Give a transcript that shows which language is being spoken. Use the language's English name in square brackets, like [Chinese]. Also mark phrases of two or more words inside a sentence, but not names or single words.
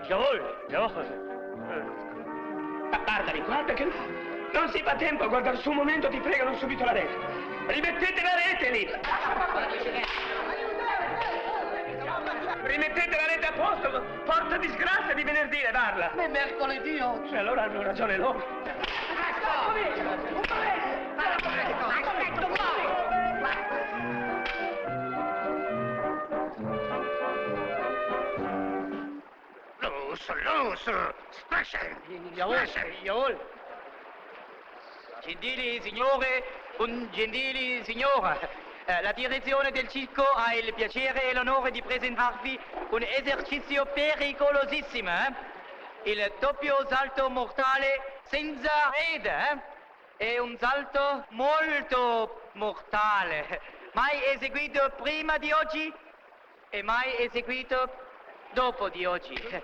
[Italian] Guarda che non si fa tempo a guardare su un momento, ti pregano subito la rete. Rimettete la rete lì! Rimettete la rete a posto, porta disgrazia di venerdì levarla. Ma è mercoledì oggi. Allora hanno ragione loro. [German] Los, sprechen! Jawohl. [Italian] Gentili signore und gentili signora, la direzione del circo ha il piacere e l'onore di presentarvi un esercizio pericolosissimo, il doppio salto mortale senza rete, è un salto molto mortale, mai eseguito prima di oggi e mai eseguito dopo di oggi.